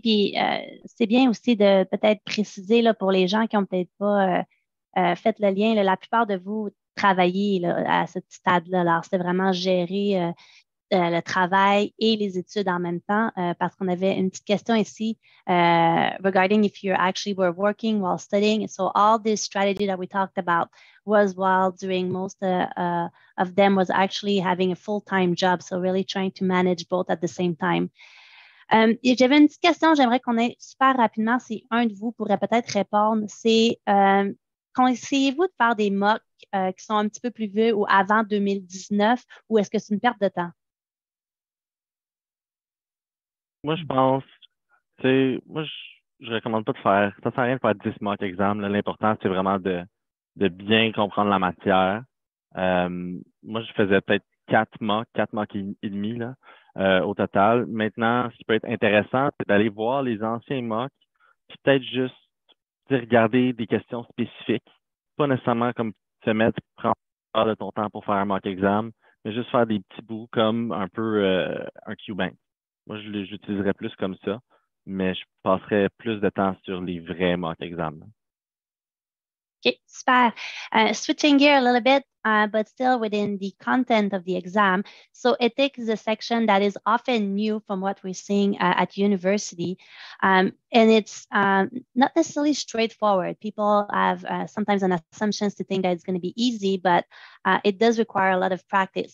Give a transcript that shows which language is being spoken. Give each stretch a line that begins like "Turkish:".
French: Puis c'est bien aussi de peut-être préciser là, pour les gens qui n'ont peut-être pas fait le lien, là, la plupart de vous travaillez là, à ce stade-là. Alors, c'est vraiment gérer le travail et les études en même temps, parce qu'on avait une petite question ici
English: regarding if you actually were working while studying. So all this strategy that we talked about was while doing most of them was actually having a full-time job. So really trying to manage both at the same time.
French: J'avais une petite question, j'aimerais qu'on ait super rapidement, si un de vous pourrait peut-être répondre, c'est conseillez-vous de faire des mocks qui sont un petit peu plus vieux ou avant 2019 ou est-ce que c'est une perte de temps? Moi, je pense, tu sais, moi, je recommande pas de faire, ça sert à rien de faire 10 mock exams. L'important, c'est vraiment de bien comprendre la matière. Moi, je faisais peut-être 4 mock et demi, là, au total. Maintenant, ce qui peut être intéressant, c'est d'aller voir les anciens mocks, puis peut-être juste regarder des questions spécifiques. Pas nécessairement comme se mettre, prendre de ton temps pour faire un mock exam, mais juste faire des petits bouts comme un peu un QBank. Moi, j'utiliserais plus comme ça, mais je passerais plus de temps sur les vrais mock exams.
English: Okay, super. Switching gear a little bit, but still within the content of the exam. So ethics is a section that is often new from what we're seeing at university. And it's not necessarily straightforward. People have sometimes an assumptions to think that it's going to be easy, but it does require a lot of practice.